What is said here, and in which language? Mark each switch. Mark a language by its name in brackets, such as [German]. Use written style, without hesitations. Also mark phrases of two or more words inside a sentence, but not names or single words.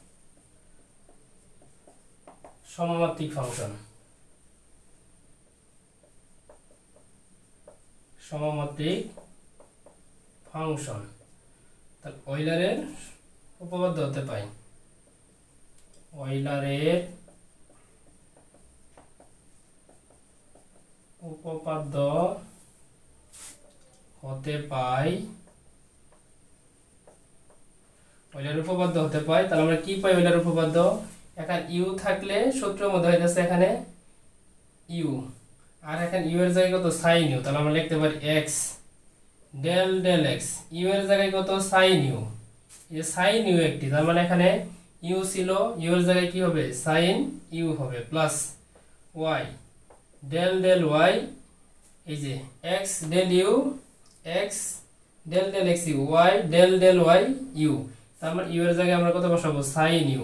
[Bangla] সমমাত্রিক ফাংশন, তাহলে ওয়েলারের উপপাদ্য হতে পাই, ওয়েলারের উপপাদ্য হতে পাই, তাহলে আমরা কি পাই? ওয়েলার উপপাদ্য, এখানে u থাকলে সূত্রের মধ্যে হয়ে যাচ্ছে এখানে u, আর এখানে u এর জায়গায় কত? [English] sin u। [Bangla] তাহলে আমরা লিখতে পারি [English] x del del x, [Bangla] u এর জায়গায় কত? [English] sin u। [Bangla] এই [English] sin u [Bangla] একটি, তার মানে এখানে u ছিল, u এর জায়গায় কি হবে? [English] sin u [Bangla] হবে, [English] plus y del del y [Bangla] এই যে [English] x del u x del del x u y del del y u, [Bangla] তার মানে ইউ এর জায়গায় আমরা কত বসাবো [English] sin u.